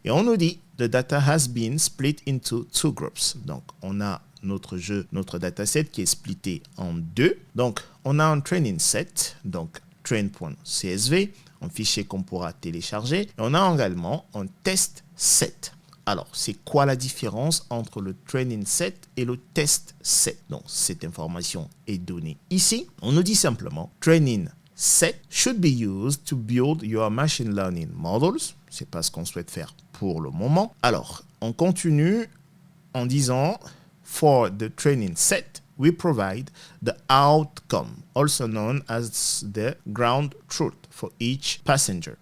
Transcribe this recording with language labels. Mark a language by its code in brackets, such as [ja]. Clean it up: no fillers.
[fr] Et on nous dit, [en] the data has been split into 2 groups. [fr] Donc, on a notre dataset qui est splitté en 2. Donc, on a un training set, donc train.csv, un fichier qu'on pourra télécharger. Et on a également un test set. Alors, c'est quoi la différence entre le training set et le test set? Donc, cette information est donnée ici. On nous dit simplement, [en] training set should be used to build your machine learning models. [fr] C'est pas ce qu'on souhaite faire pour le moment. Alors, on continue en disant, [en] for the training set, we provide the outcome, also known as the ground truth for each passenger.